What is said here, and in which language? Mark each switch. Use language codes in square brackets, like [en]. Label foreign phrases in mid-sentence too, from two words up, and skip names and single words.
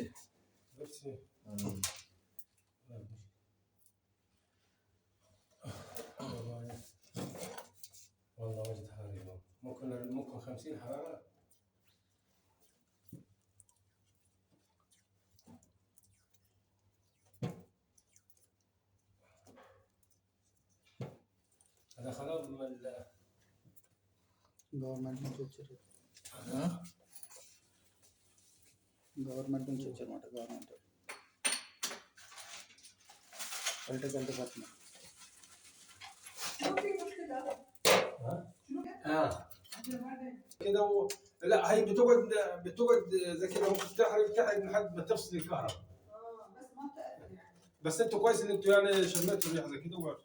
[ar] بيبسي. والله واجد حرارة. ممكن 50 حرارة. هذا خلاص من [te] గవర్నమెంట్ నుంచి వచ్చారు. గవర్నమెంట్ నుంచి వచ్చారన్నమాట. [en] government political department. [ar] كده لا هي بتقعد زي كده ممكن تحرق لحد ما تفصل الكهرباء. بس ما بتقدر يعني. بس انتوا كويس ان انتوا يعني شميتوا ريحه زي كده وقعدتوا.